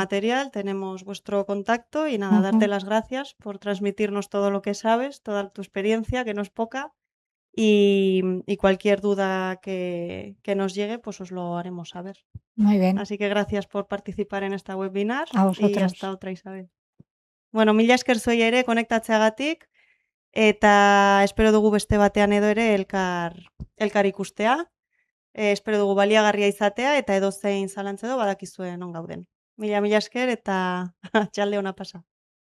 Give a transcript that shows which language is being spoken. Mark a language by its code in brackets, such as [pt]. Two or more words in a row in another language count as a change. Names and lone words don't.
[es] material, tenemos vuestro contacto y nada, darte Ujú. las gracias por transmitirnos todo lo que sabes, toda tu experiencia, que no es poca, y cualquier duda que nos llegue, pues os lo haremos saber. Muy bien, Así que gracias por participar en esta webinar a y hasta vosotros. otra, Isabel. [eu] Bueno, mila esker zuei ere konektatzeagatik eta espero dugu beste batean edo ere elkar ikustea. Espero dugu baliagarria izatea eta edozein zalantza edo badakizue non gauden. Mila esker eta txalde ona pasa.